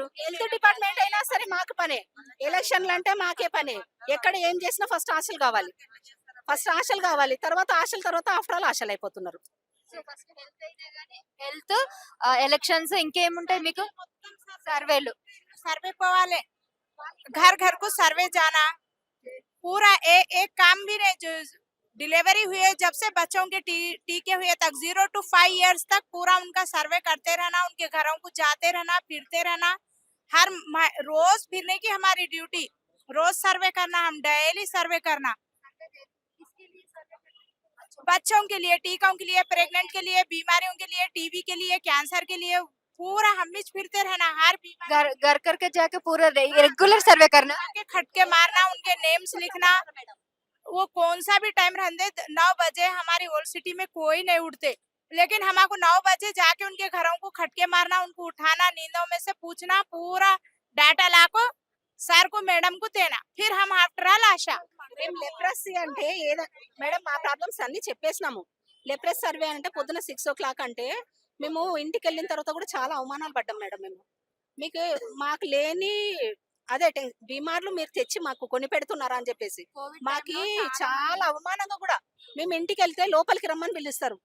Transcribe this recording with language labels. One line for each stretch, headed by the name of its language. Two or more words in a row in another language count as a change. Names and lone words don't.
English: health department
Telugu: అయినా సరే మాకు పనే, ఎలక్షన్లు అంటే మాకే పనే. ఎక్కడ ఏం చేసినా ఫస్ట్ ఆశలు కావాలి, తర్వాత ఆశల తర్వాత
English: after all
Telugu: ఆశలు అయిపోతున్నారు. సో ఫస్ట్ హెల్త్ అయినా కానీ హెల్త్, ఎలక్షన్స్, ఇంకేముంటాయి మీకు? సర్వేలు.
Hindi: सर्वे पवाले घर घर को सर्वे जाना पूरा एक काम भी नहीं जो डिलीवरी हुए जब से बच्चों के टीके हुए तक
English: 0 to 5 years
Hindi: तक पूरा उनका सर्वे करते रहना, उनके घरों को जाते रहना, फिरते रहना। रोज फिरने की हमारी ड्यूटी, रोज सर्वे करना, हम डेली सर्वे करना। बच्चों के लिए, टीकों के लिए, प्रेग्नेंट के लिए, बीमारियों के लिए, टीबी के लिए, कैंसर के लिए पूरा हम भी फिरते रहना। हर घर घर करके जाके पूरा रेगुलर सर्वे करना, के खटके मारना, उनके नेम्स लिखना। वो कौन सा भी टाइम रहते 9 बजे हमारी ओल्ड सिटी में कोई नहीं उठते, लेकिन हमको 9 बजे जाके उनके घरों को खटके मारना, उनको उठाना, नींदों में से पूछना, पूरा डाटा लाको सर कु मैडम कु तेना फिर हम
English: after all
Hindi: ఆశా।
Telugu: మేము లెప్రసీ అంటే మేడం మా ప్రాబ్లమ్స్ అన్ని చెప్పేసినాము. లెప్రస్ సర్వే అంటే పొద్దున 6 o'clock అంటే మేము ఇంటికి వెళ్ళిన తర్వాత కూడా చాలా అవమానాలు పడ్డాం మేడం. మీకు మాకు లేని అదే బీమార్లు మీరు తెచ్చి మాకు కొని పెడుతున్నారా అని చెప్పేసి మాకి చాలా అవమానంగా కూడా మేము ఇంటికి వెళ్తే లోపలికి రమ్మని పిలుస్తారు.